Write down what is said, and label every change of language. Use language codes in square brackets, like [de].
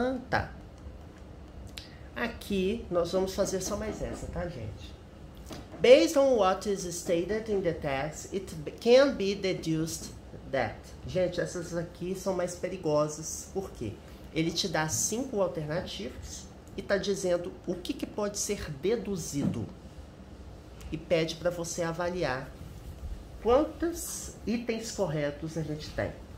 [pt] Tá. Aqui nós vamos fazer só mais essa, tá, gente? [en] Based on what is stated in the text, it can be deduced that. [pt] Gente, essas aqui são mais perigosas. Por quê? Ele te dá 5 alternativas e tá dizendo o que pode ser deduzido. e pede para você avaliar quantos itens corretos a gente tem.